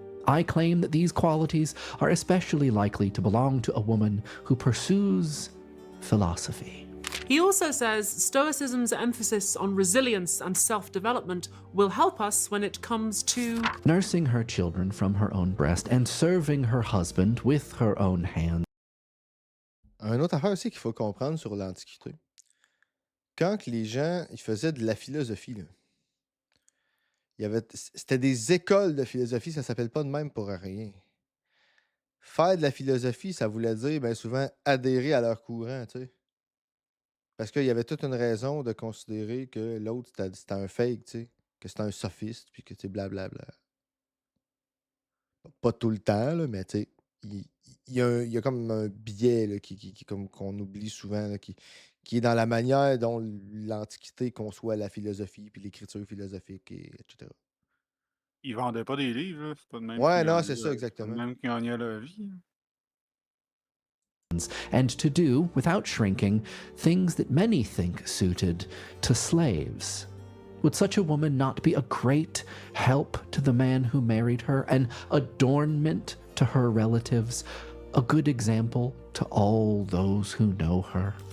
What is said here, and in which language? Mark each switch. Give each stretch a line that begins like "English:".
English: I claim that these qualities are especially likely to belong to a woman who pursues philosophy. He also says Stoicism's emphasis on resilience and self-development will help us when it comes to Nursing her children from her own breast and serving her husband with her own hands.
French: Une autre affaire aussi qu'il faut comprendre sur l'Antiquité. Quand que les gens ils faisaient de la philosophie, là, c'était des écoles de philosophie, ça s'appelle pas de même pour rien. Faire de la philosophie, ça voulait dire bien souvent adhérer à leur courant, tu sais. Parce qu'il y avait toute une raison de considérer que l'autre, c'était un fake, tu sais, que c'était un sophiste, puis que tu sais, blablabla. Pas tout le temps, là, mais tu sais, il, il y a comme un biais là, comme qu'on oublie souvent, là, qui est dans la manière dont l'Antiquité conçoit la philosophie, puis l'écriture philosophique, etc. Ils vendaient pas des livres, là. C'est pas de même qu'ils Ouais, non, gagnaient c'est ça, c'est pas de exactement. même qu'ils gagnaient leur vie.
English: And to do, without shrinking, things that many think suited to slaves. Would such a woman not be a great help to the man who married her, an adornment to her relatives, a good example to all those who know her?